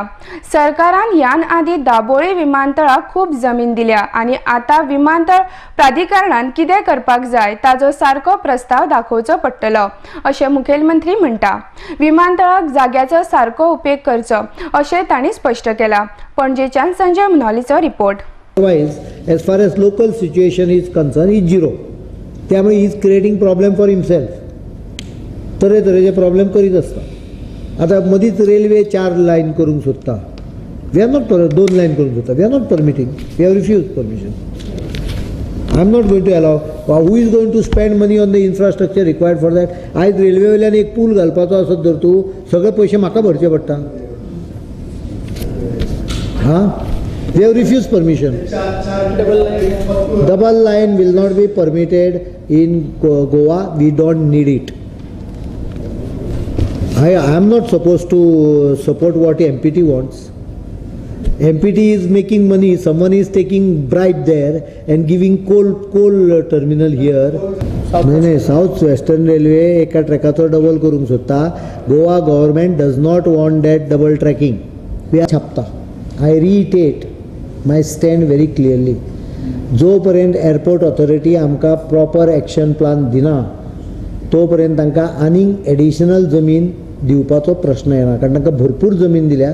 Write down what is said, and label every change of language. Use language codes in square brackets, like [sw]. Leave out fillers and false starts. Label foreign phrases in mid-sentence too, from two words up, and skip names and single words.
[kok] सरकारान ह्यान आदी दाबोळे विमानतळाक खूब जमीन दिल्या आणि आता विमानतळ प्राधिकरणान कितें करपाक जाय ताजो सारको प्रस्ताव दाखोवचो पडटलो अशें मुखेलमंत्री म्हणटा. विमानतळाक जाग्याचो सारको उपेग करचो अशें तांणी स्पश्ट केला. पणजेच्यान संजय मुनोलीचो रिपोर्ट. [en] As far as local situation is concerned, is zero. त्यामुळे he is creating problem for himself. [kok] तरेतरेचे प्रॉब्लेम करीत आसता. आता मदींच रेल्वे 4 लायन करूंक सोदता [en] we are not [kok] 2 लाईन करून जाता, [en] We are not permitting, we have refuse permission. I am not going to allow. Who is going to spend money on the infrastructure required for that? [kok] आयज रेल्वे वयल्यान एक पूल घालपाचो आसत जर तूं, सगळे पयशे म्हाका भरचे पडटा. [en] हां, we have refuse permission. Double line will not be permitted in Goa. We don't need it. I am not supposed to support what MPT wants. MPT is making money. Someone is taking bribe there and giving coal terminal here. [kok] नाही साऊथ वेस्टर्न रेल्वे एका ट्रॅकाचो डबल करूंक सोदता. [en] Goa government does not want that double tracking. वी छापता. I reiterate my stand very clearly. [kok] जो पर्यंत एअरपोर्ट ऑथॉरिटी आमकां [en] proper action plan [kok] दिना तो पर्यंत तांकां आनीक एडिशनल जमीन दिवपाचो प्रश्न येना, कारण तांकां भरपूर जमीन दिल्या.